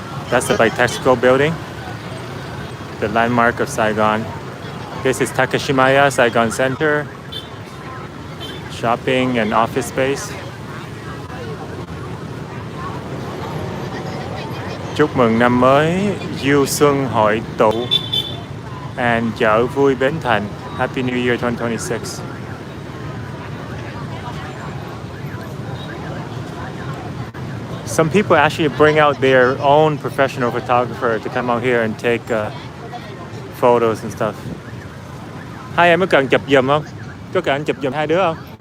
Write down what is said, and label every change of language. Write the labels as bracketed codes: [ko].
[en] That's the Bitexco building, the landmark of Saigon. This is Takashimaya Saigon Center, shopping and office space. [vi] Chúc mừng năm mới, du xuân hội tụ, and chợ vui Bến Thành. [en] Happy New Year 2026. Some people actually bring out their own professional photographer to come out here and take photos and stuff. [vi] Hai em có cần chụp giùm không? Có cần anh chụp giùm hai đứa không?